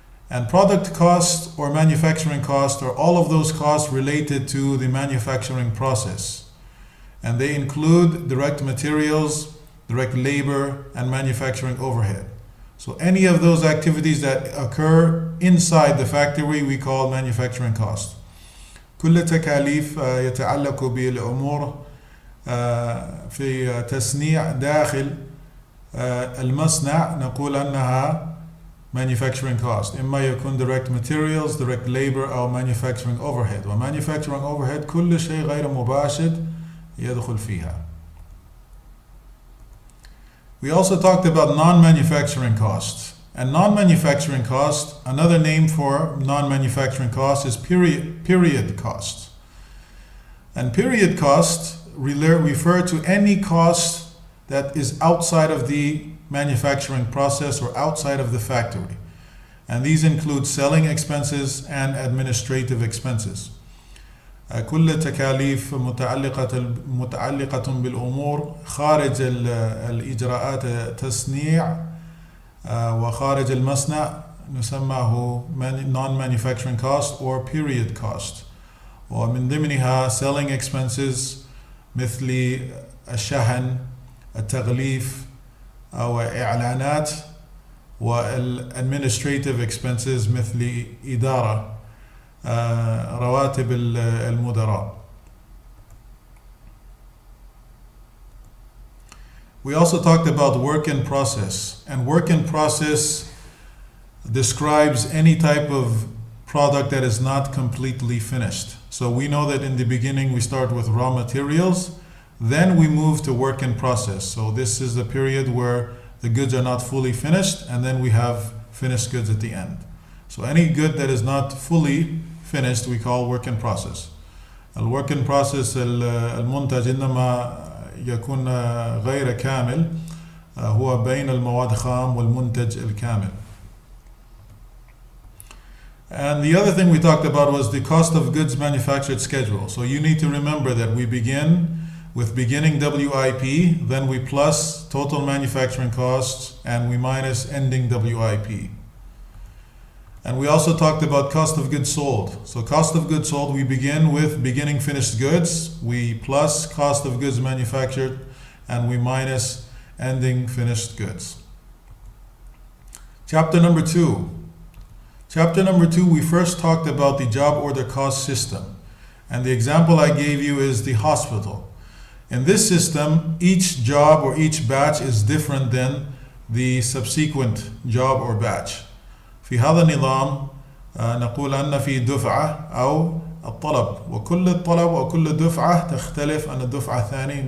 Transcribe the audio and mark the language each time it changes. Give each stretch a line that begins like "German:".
English: And product costs or manufacturing costs are all of those costs related to the manufacturing process. And they include direct materials, direct labor, and manufacturing overhead. So any of those activities that occur inside the factory we call manufacturing costs.
Arabic: كل تكاليف يتعلق بالأمور في تصنيع داخل المصنع نقول أنها manufacturing cost. إما يكون direct materials, direct labor أو manufacturing overhead. وmanufacturing overhead كل شيء غير مباشر يدخل فيها.
English: We also talked about non-manufacturing costs. And non-manufacturing cost, another name for non-manufacturing cost is period costs. And period costs refer to any cost that is outside of the manufacturing process or outside of the factory. And these include selling expenses and administrative expenses.
Arabic: كل تكاليف متعلقة بالأمور خارج الإجراءات التصنيع وخارج المصنع نسميه
English: non-manufacturing cost or period cost.
Arabic: ومن ضمنها selling expenses مثل الشحن التغليف أو إعلانات والadministrative expenses مثل إدارة رواتب المدراء.
English: We also talked about work in process, and work in process describes any type of product that is not completely finished. So we know that in the beginning we start with raw materials, then we move to work in process. So this is the period where the goods are not fully finished, and then we have finished goods at the end. So any good that is not fully finished we call work in process.
Arabic: الwork in process المنتج إنما يكون غير كامل هو بين المواد خام والمنتج الكامل.
English: And the other thing we talked about was the cost of goods manufactured schedule. So you need to remember that we begin with beginning WIP, then we plus total manufacturing costs, and we minus ending WIP. And we also talked about cost of goods sold. So cost of goods sold, we begin with beginning finished goods, we plus cost of goods manufactured, and we minus ending finished goods. Chapter number 2. Chapter number 2, we first talked about the job order cost system. And the example I gave you is the hospital. In this system, each job or each batch is different than the subsequent job or batch.
Arabic: في هذا النظام نقول أن في دفعة أو الطلب، وكل الطلب وكل دفعة تختلف عن الدفعة الثانية.